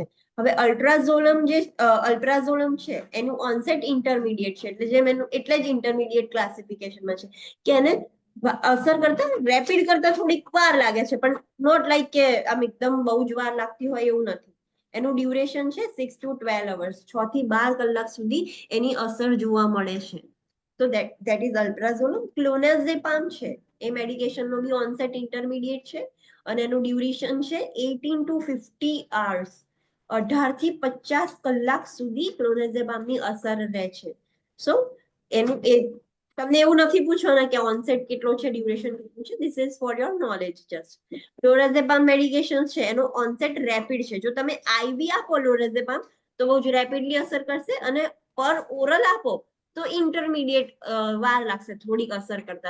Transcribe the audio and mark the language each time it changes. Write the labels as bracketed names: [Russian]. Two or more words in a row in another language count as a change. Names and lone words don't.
[Gujarati] હવે અલ્પ્રાઝોલમ છે એનું [English] onset intermediate [Gujarati] છે, એટલે જેમ એનું એટલે જ [English] intermediate classification [Gujarati] છે કે એને અસર કરતા રેપિડ કરતા થોડીક વાર લાગે છે, પણ [English] not like [Gujarati] કે આમ એકદમ બહુ જ વાર લાગતી હોય એવું નથી. એનું ડ્યુરેશન છે [English] 6 to 12 hours, [Gujarati] 6 થી 12 કલાક સુધી એની અસર જોવા મળે છે. તો [English] that is [Gujarati] અલ્પ્રાઝોલમ. ક્લોનાઝેપામ છે એ મેડિકેશનનો બી [English] onset intermediate [Gujarati] છે અને એનું ડ્યુરેશન છે [English] 18 to 50 hours, [Gujarati] 18 થી 50 કલાક સુધી ક્લોનાઝેપામની અસર રહે છે. સો એનું તમને એવું નથી પૂછવાના કે ઓનસેટ કેટલો છે, ડ્યુરેશન કેટલું છે. [English] this is for your knowledge just. [Gujarati] લોરેઝેપામ મેડિકેશન છે એનો [English] onset rapid [Gujarati] છે. જો તમે આઈવી આપો લોરેઝેપામ તો બહુ જ રેપિડલી અસર કરશે, અને પર ઓરલ આપો તો ઇન્ટરમીડિયેટ વાર લાગશે થોડીક અસર કરતા.